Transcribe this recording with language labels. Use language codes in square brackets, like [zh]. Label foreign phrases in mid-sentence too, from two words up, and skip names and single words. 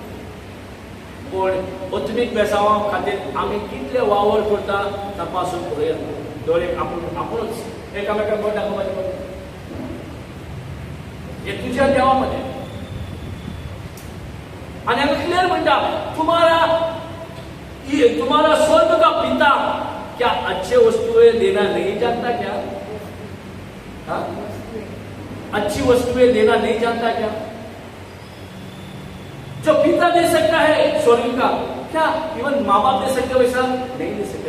[kok] पण ओत्मीक बेसांवा खातीर आमी कितले वावर करता तपासून पळोवया. दोळे आपुणूच एकामेकाक बोट दाखोवपाचें पडटा. हे तुज्या देवा मध्ये. आणि हांगा क्लियर म्हणटा [hi] तुम्हारा स्वर्ग का पिता क्या अच्छे वस्तुएं देना नहीं जानता क्या. हा? अच्छी वस्तुएं देना नहीं जानता क्या. जो पिता दे सकता है स्वर्ग का, क्या इवन माँ बाप दे सकते वैसा नहीं दे सकते.